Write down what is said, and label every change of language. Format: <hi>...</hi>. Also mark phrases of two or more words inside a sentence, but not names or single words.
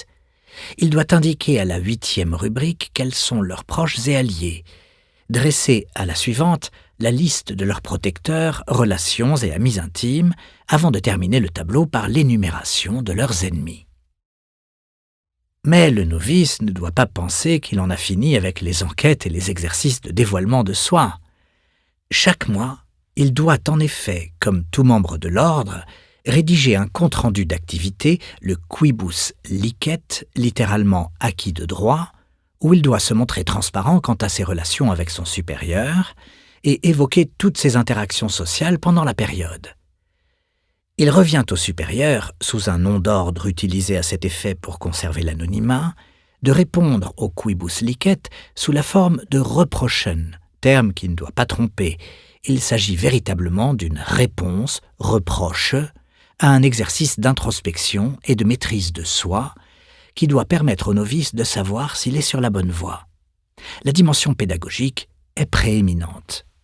<fr>Il doit indiquer à la 8e rubrique quels sont leurs proches et alliés, dresser à la suivante la liste de leurs protecteurs, relations et amis intimes, avant de terminer le tableau par l'énumération de leurs ennemis. Mais le novice ne doit pas penser qu'il en a fini avec les enquêtes et les exercices de dévoilement de soi. Chaque mois, il doit en effet, comme tout membre de l'ordre, rédiger un compte-rendu d'activité, le</fr> <la>quibus licet,</la> <fr>littéralement acquis de droit, où il doit se montrer transparent quant à ses relations avec son supérieur et évoquer toutes ses interactions sociales pendant la période. Il revient au supérieur, sous un nom d'ordre utilisé à cet effet pour conserver l'anonymat, de répondre au</fr> <la>quibus licet</la> <fr>sous la forme de reprochen, terme qui ne doit pas tromper. Il s'agit véritablement d'une réponse, reproche, à un exercice d'introspection et de maîtrise de soi qui doit permettre au novice de savoir s'il est sur la bonne voie. La dimension pédagogique est prééminente.</fr>